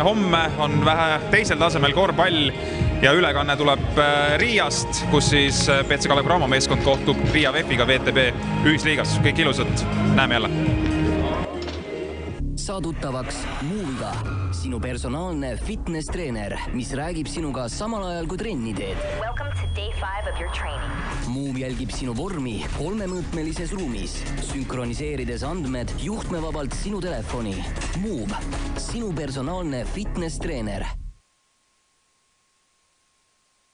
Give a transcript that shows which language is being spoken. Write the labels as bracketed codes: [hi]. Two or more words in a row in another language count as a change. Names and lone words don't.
[et] Homme on vähe teisel tasemel korvpall ja ülekanne tuleb Riiast, kus siis PC Kalev Cramo meeskond kohtub Riia VEF-iga VTB ühisliigas. Kõik ilusad, näeme jälle. Saa tuttavaks Move'iga, sinu personaalne fitness-treener, mis räägib sinuga samal ajal kui trenni teed. [en] Welcome to day 5 of your training. [et] Move jälgib sinu vormi 3-mõõtmelises ruumis, sünkroniseerides andmed juhtmevabalt sinu telefoni. Move, sinu personaalne fitness-treener.